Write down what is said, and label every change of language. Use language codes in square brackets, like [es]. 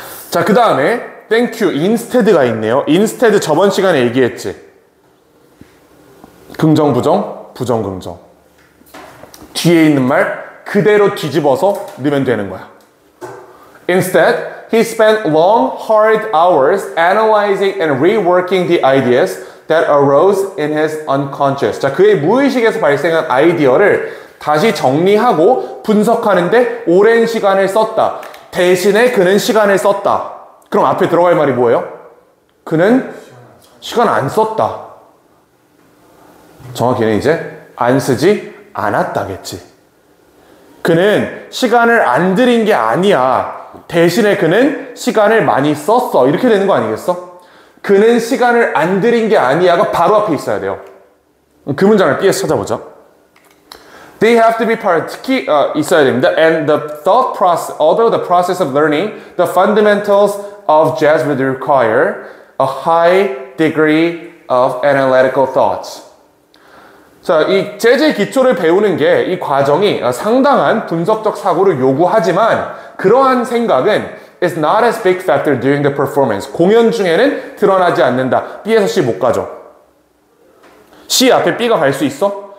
[ko] 자, 그 다음에 thank you, instead가 있네요. instead 저번 시간에 얘기했지. 긍정, 부정, 부정, 긍정. 뒤에 있는 말 그대로 뒤집어서 넣으면 되는 거야. [en] Instead, he spent long, hard hours analyzing and reworking the ideas that arose in his unconscious. [ko] 자, 그의 무의식에서 발생한 아이디어를 다시 정리하고 분석하는데 오랜 시간을 썼다. 대신에 그는 시간을 썼다. 그럼 앞에 들어갈 말이 뭐예요? 그는 시간 안 썼다. 정확히는 이제 안 쓰지 않았다겠지. 그는 시간을 안 들인 게 아니야. 대신에 그는 시간을 많이 썼어. 이렇게 되는 거 아니겠어? 그는 시간을 안 들인 게 아니야가 바로 앞에 있어야 돼요. 그 문장을 B에서 찾아보자. [en] They have to be part, [ko] 특히 있어야 됩니다. [en] And the thought process, although the process of learning the fundamentals of jazz would require a high degree of analytical thoughts. [ko] 자, 이 재즈의 기초를 배우는 게 이 과정이 상당한 분석적 사고를 요구하지만 그러한 생각은 [en] is not as big factor during the performance. [ko] 공연 중에는 드러나지 않는다. B에서 C 못 가죠. C 앞에 B가 갈 수 있어?